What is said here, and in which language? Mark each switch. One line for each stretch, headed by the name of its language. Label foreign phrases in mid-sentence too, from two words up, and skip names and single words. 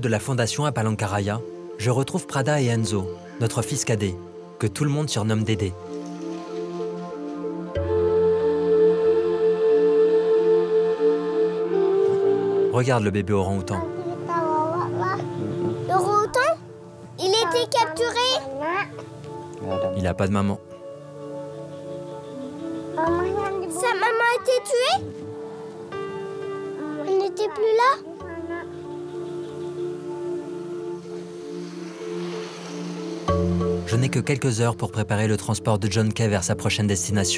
French: la fondation à Palangkaraya, je retrouve Prada et Enzo, notre fils cadet, que tout le monde surnomme Dédé. Regarde le bébé orang-outan. Orang-outan? Il était capturé? Il n'a pas de maman. Sa maman a été tuée? Elle n'était plus là? Je n'ai que quelques heures pour préparer le transport de John Kay vers sa prochaine destination.